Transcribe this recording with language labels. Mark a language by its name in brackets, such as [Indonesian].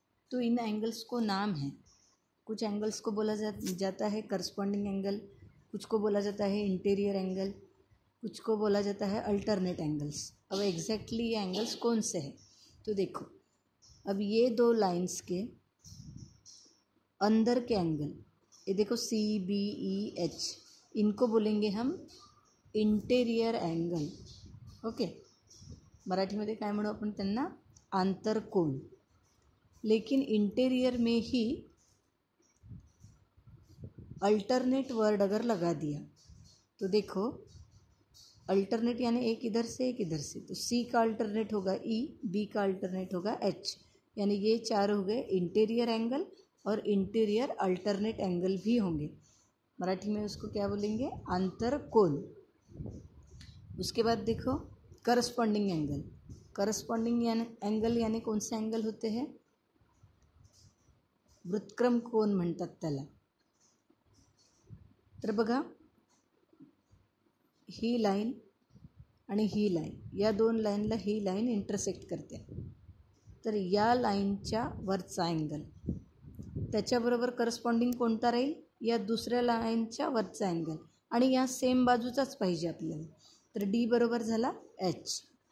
[Hindi] तो इन एंगल्स को नाम है, कुछ एंगल्स को बोला जाता है करस्पॉन्डिंग एंगल, कुछ को बोला जाता है इंटीरियर एंगल, कुछ को बोला जाता है अल्टरनेट एंगल्स। अब एग्जैक्टली ये एंगल्स कौन से हैं, तो देखो अब ये दो लाइंस के अंदर के एंगल, ये देखो सी बी ई एच, इनको बोलेंगे हम इंटेरियर एंगल। [Marathi] ओके, मराठीमध्ये काय म्हणू आपण त्यांना, आंतरकोन। [Hindi] लेकिन इंटीरियर में ही अल्टरनेट वर्ड अगर लगा दिया तो देखो अल्टरनेट यानी एक इधर से एक इधर से, तो सी का अल्टरनेट होगा ई, बी का अल्टरनेट होगा एच, यानी ये चार हो गए इंटीरियर एंगल और इंटीरियर अल्टरनेट एंगल भी होंगे। मराठी में उसको क्या बोलेंगे, आंतरकोन। उसके बाद देखो करस्पॉन्डिंग एंगल। करस्पॉन्डिंग एंगल यानी कौन से एंगल होते हैं, [Marathi] वृत्तक्रम कोन म्हणतात त्याला। तर बघा ही लाइन आणि ही लाइन, या दोन लाइनला ही लाइन इंटरसेक्ट करते, तर या लाइनच्या वरचा एंगल त्याच्याबरोबर करस्पॉन्डिंग कोणता राहील, या दुसऱ्या लाइनच्या वरचा एंगल, आणि या सेम बाजूचाच पाहिजे आपल्याला, तर डी बरोबर झाला एच।